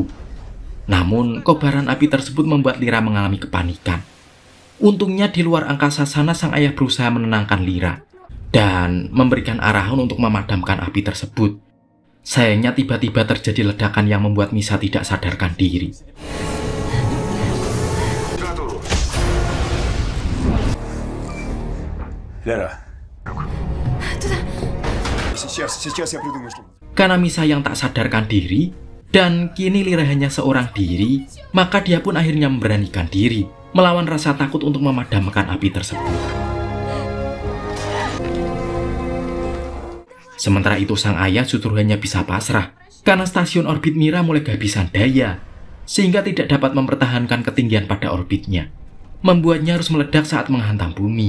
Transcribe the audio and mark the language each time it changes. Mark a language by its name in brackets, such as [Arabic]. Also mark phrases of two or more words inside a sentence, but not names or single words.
[Indonesian] Namun, kobaran api tersebut membuat Lira mengalami kepanikan. Untungnya di luar angkasa sana sang ayah berusaha menenangkan Lira dan memberikan arahan untuk memadamkan api tersebut. Sayangnya tiba-tiba terjadi ledakan yang membuat Misa tidak sadarkan diri. [Russian] Лера. Туда. Сейчас я придумаю, что... [Indonesian] Karena Misa yang tak sadarkan diri, dan kini Lira hanya seorang diri, maka dia pun akhirnya memberanikan diri, melawan rasa takut untuk memadamkan api tersebut. Sementara itu sang ayah justru hanya bisa pasrah, karena stasiun orbit Mira mulai kehabisan daya, sehingga tidak dapat mempertahankan ketinggian pada orbitnya, membuatnya harus meledak saat menghantam bumi.